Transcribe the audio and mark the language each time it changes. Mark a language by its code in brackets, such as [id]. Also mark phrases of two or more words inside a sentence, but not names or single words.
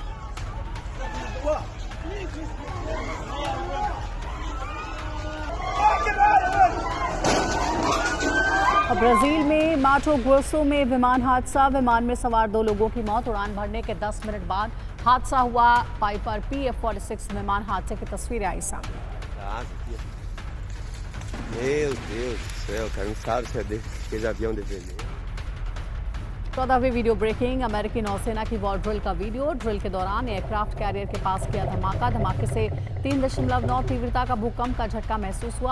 [hi] और ब्राजील में माटो ग्रोसो में विमान हादसा। विमान में सवार 2 लोगों की मौत। उड़ान भरने के 10 मिनट बाद हादसा हुआ। पाइपर PF-46 विमान हादसे की तस्वीरें आई सामने। [pt] Meu Deus do céu, cara, não sabe se é aquele avião de vermelho. [hi] 14वीं [en] video breaking, [hi] अमेरिकी नौसेना की [en] war drill [hi] का वीडियो। ड्रिल के दौरान [en] aircraft carrier [hi] के पास किया धमाका। धमाके से 3.9 तीव्रता का भूकंप का झटका महसूस हुआ।